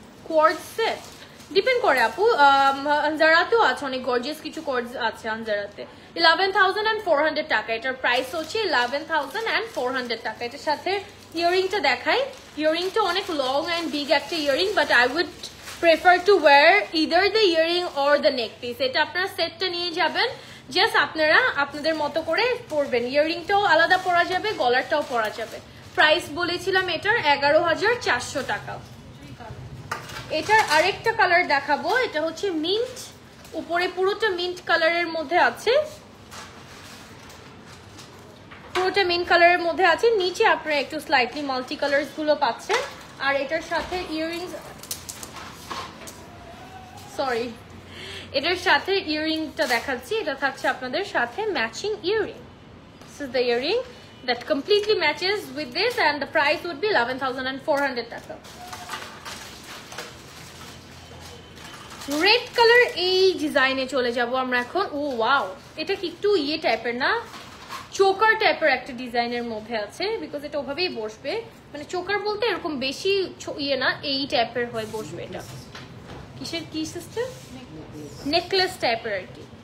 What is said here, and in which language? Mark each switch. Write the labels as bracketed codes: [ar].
[bn] কোর্ড set depend করে আপু আনজারাতেও আছে অনেক গর্জিয়াস কিছু কোর্ডস আছে আনজারাতে 11400 টাকা এটার প্রাইস হচ্ছে 11400 টাকা এটার সাথে ইয়ারিংটা দেখাই ইয়ারিংটা অনেক লং এন্ড বিগ একটা earring [en] But I would prefer to wear either the earring or the neck piece. [bn] এটা আপনারা সেটটা নিয়ে যাবেন, জাস্ট আপনারা আপনাদের মতো করে পরবেন। ইয়াররিংটাও আলাদা পরা যাবে, গলারটাও পরা যাবে। প্রাইস বলেছিলাম এটার 11,400 টাকা। এটার আরেকটা কালার দেখাবো, এটা হচ্ছে মিন্ট, উপরে পুরোটা মিন্ট কালারের মধ্যে আছে, পুরোটা মিন্ট কালারের মধ্যে আছে, নিচে আপনারা একটু স্লাইটলি মাল্টি কালার্স গুলো পাচ্ছেন। আর এটার সাথে ইয়াররিংস, সরি, এটার সাথে ইয়াররিংটা দেখাচ্ছি, এটা থাকছে আপনাদের সাথে matching earring. [en] This is the earring that completely matches with this and the price would be 11,400 টাকা। [bn] রেড কালার এই ডিজাইনে চলে যাব আমরা এখন। ও ওয়াও, এটা কি একটু ইয়ে টাইপের না, চোকার টাইপের একটা ডিজাইনের মধ্যে আছে, বিকজ এটা ওভাবেই বসবে, মানে চোকার বলতে এরকম বেশি ইয়ে না, এই টাইপের হয়ে বসবে। এটা কিসের কি সিস্টেম, নেকলেস টাইপের আর কি।